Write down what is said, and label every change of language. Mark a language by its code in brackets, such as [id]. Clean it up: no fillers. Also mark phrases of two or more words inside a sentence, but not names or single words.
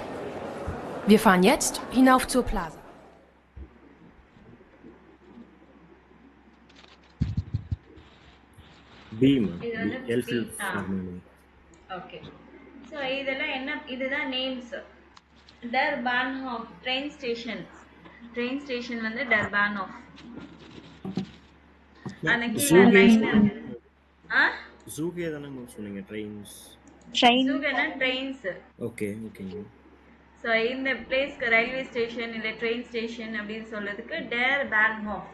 [de] Wir fahren jetzt hinauf zur Plaza. [en] B, ma'am. Elfil Harmony. Okay. So [ta] இதெல்லாம் என்ன? இதுதான் நேம்ஸ். [de] Der Bahnhof, [en] train station. train station [ta] வந்து டர்பானோஃப். அந்த கீழ ஜூகே லைன் ஆ ஜூகே தானே மேம் சொன்னீங்க ட்ரெயின்ஸ். ட்ரெயின் ஜூகனா ட்ரெயின்ஸ். ஓகே ஓகேங்க. ஸோ இந்த பிளேஸ்க்கு [en] railway station [ta] இல்லை [en] train station [ta] அப்படின்னு சொல்றதுக்கு [de] der Bahnhof.